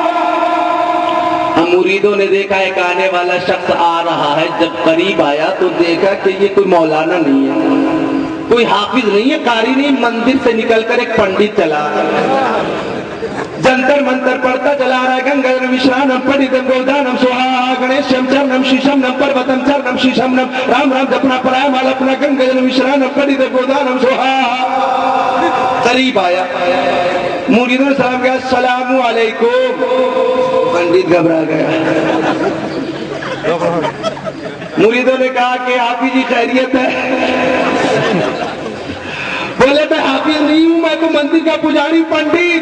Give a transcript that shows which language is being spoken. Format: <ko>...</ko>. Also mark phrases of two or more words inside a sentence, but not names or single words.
<ur>مریدوں نے دیکھا ایک آنے والا شخص آ رہا ہے، جب قریب آیا تو دیکھا کہ یہ کوئی مولانا نہیں ہے، کوئی حافظ نہیں ہے، قاری نہیں، مندر سے نکل کر ایک پنڈت چلا جنتر منتر پڑھتا چلا رہا ہے۔ گنگا وشرانم پڑھتم گودانم سوہا گنیشم چرنم شیشم نم پروتم چرنم شیشم نم رام رام جپنا پرایا مال اپنا گنگا وشرانم پڑھتم گودانم سوہا۔ قریب آیا، مریدوں نے سلام کیا،</ur> <ar>السلام علیکم۔</ar> <ur>پنڈت گھبرا گیا۔ مریدوں نے کہا کہ حافظ جی خیریت ہے؟ بولے میں حافظ نہیں ہوں، میں تو مندر کا پجاری پنڈت۔</ur>